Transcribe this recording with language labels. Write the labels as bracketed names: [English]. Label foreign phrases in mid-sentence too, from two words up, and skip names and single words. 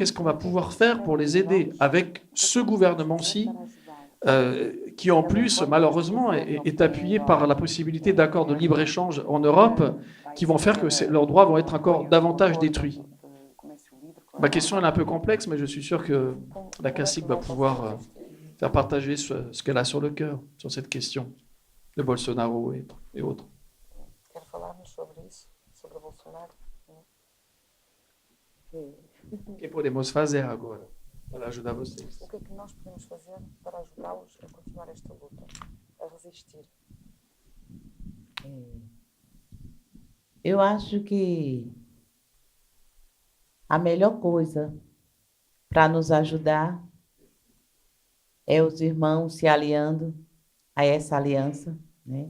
[French] Qu'est-ce qu'on va pouvoir faire pour les aider avec ce gouvernement-ci qui, en plus, malheureusement, est appuyé par la possibilité d'accords de libre-échange en Europe qui vont faire que leurs droits vont être encore davantage détruits. Ma question est un peu complexe, mais je suis sûr que la CACIC va pouvoir faire partager ce qu'elle a sur le cœur, sur cette question de Bolsonaro et autres. [Portuguese] Quer falar-nos sobre isso, sobre Bolsonaro? O que podemos fazer agora para ajudar vocês? O que é que nós podemos fazer para ajudá-los a continuar esta luta, a resistir? Eu acho que a melhor coisa para nos ajudar é os irmãos se aliando a essa aliança, né?